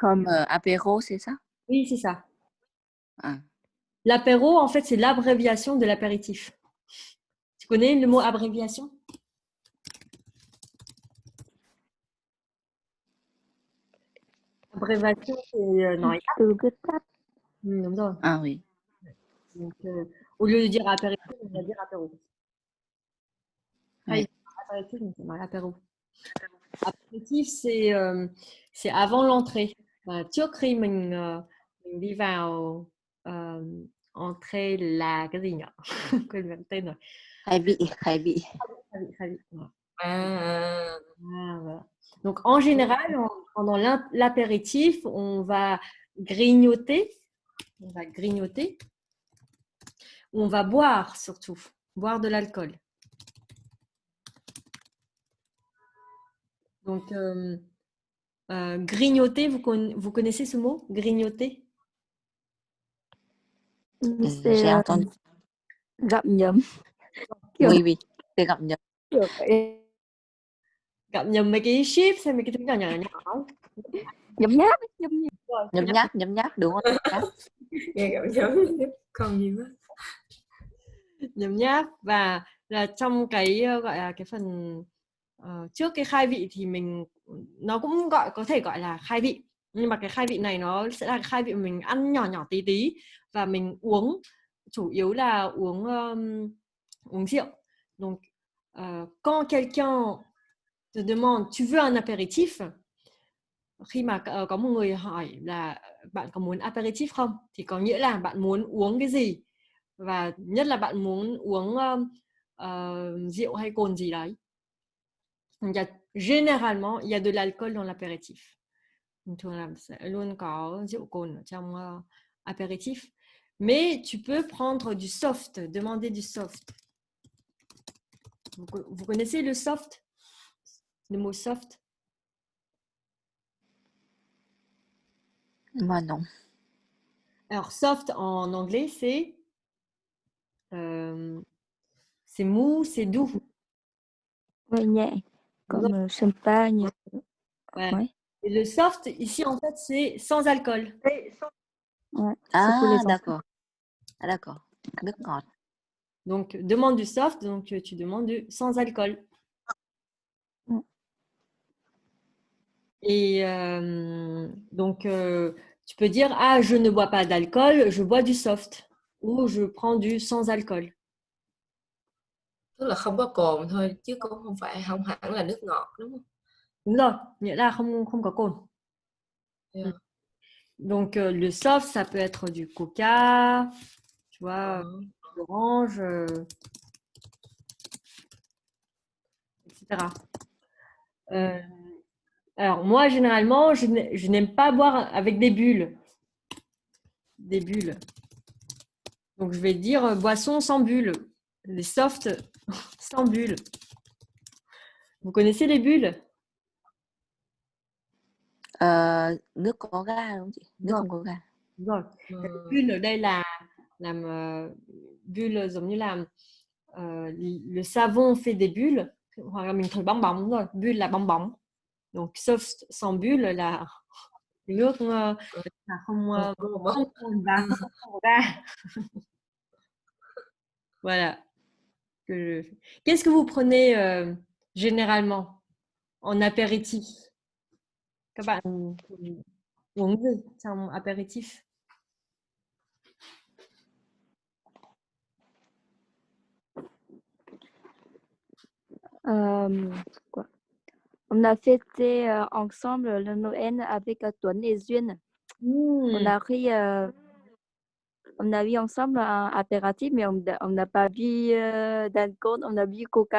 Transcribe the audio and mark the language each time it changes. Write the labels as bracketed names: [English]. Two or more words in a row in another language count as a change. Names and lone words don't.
[French] Comme apéro, c'est ça? Oui, c'est ça. Ah. L'apéro, en fait, c'est l'abréviation de l'apéritif. Tu connais le mot abréviation? Abréviation, c'est [Vietnamese] nói tắt. Từ viết tắt. Đúng rồi. [French] Ah oui. Donc, au lieu de dire apéritif, on va dire apéro. Oui. Apéritif, on nói apéro. Apéritif, c'est avant l'entrée. [Vietnamese] Trước khi mình đi vào entrée là cái gì nhỉ? Quên mất tên rồi. Khai vị. Khai vị. À. [French] Voilà. Donc en général, pendant l'apéritif, on va grignoter. On va grignoter. On va boire surtout. Boire de l'alcool. Donc grignoter, vous connaissez ce mot? Grignoter? J'ai entendu. [Vietnamese] Gặm nhấm. [French] Oui, oui. C'est [Vietnamese] gặm nhấm. Kiểu vậy. Gặm nhầm mấy cái chips hay mấy cái thứ nhỏ nhỏ nhỏ. Nhấm nháp. Nhấm nháp đúng không? Nghe cảm giác còn gì nữa. Nhấm nháp. Và là trong cái gọi là cái phần trước cái khai vị thì nó cũng có thể gọi là khai vị, nhưng mà cái khai vị này nó sẽ là khai vị mà mình ăn nhỏ nhỏ tí tí và mình uống, chủ yếu là uống rượu. [French] Donc quand quelqu'un te demande tu veux un apéritif, [Vietnamese] khi mà có một người hỏi là bạn có muốn apéritif không, thì có nghĩa là bạn muốn uống cái gì, và nhất là bạn muốn uống rượu hay cồn gì đấy. [French] Généralement, il y a de l'alcool dans l'apéritif. [Vietnamese] Thường là sẽ luôn có rượu cồn ở trong apéritif. [French] Mais tu peux prendre du soft, demander du soft. Vous connaissez le soft? Le mot soft? Moi non. Alors, soft en anglais, c'est mou, c'est doux. [Vietnamese] Hơi nhẹ. [French] Comme sympa như. Ouais. Ouais. Et le soft, ici, en fait, c'est sans alcool. Ouais. Ah, d'accord. Ah, d'accord. [Vietnamese] Nước ngọt. [French] Donc, demande du soft, donc tu demandes du sans alcool. Ouais. Et donc, tu peux dire, ah, je ne bois pas d'alcool, je bois du soft. Ou je prends du sans alcool. [Vietnamese] Tức là không có cồn thôi chứ cũng không hẳn là nước ngọt, đúng không? Đúng rồi, nghĩa là không có cồn. [English] Yeah. [French] Donc, le soft, ça peut être du coca, tu vois, d'orange. etc. Alors, moi, généralement, je n'aime pas boire avec des bulles. Des bulles. Donc, je vais dire boisson sans bulles. Les softs sans bulles. Vous connaissez les bulles? [Vietnamese] Nước có ga đúng không chị? Nước Vâng. không có ga. Rồi. Bulle ở đây là làm bulle giống như là [French] le savon fait des bulles, [Vietnamese] hoặc là mình thổi bong bóng, đúng rồi. Bulle là bong bóng. [French] Donc sauf sans bulle [Vietnamese] là nước là không cồn và không có ga. [French] Voilà. Qu'est-ce que vous prenez généralement en apéritif? [Vietnamese] Các bạn uống gì trong apéritif? [French] Quoi? On a fêté ensemble le Noël avec Tuấn et Duyên. On a bu ensemble un apéritif, mais on n'a pas bu d'alcool, on a bu Coca.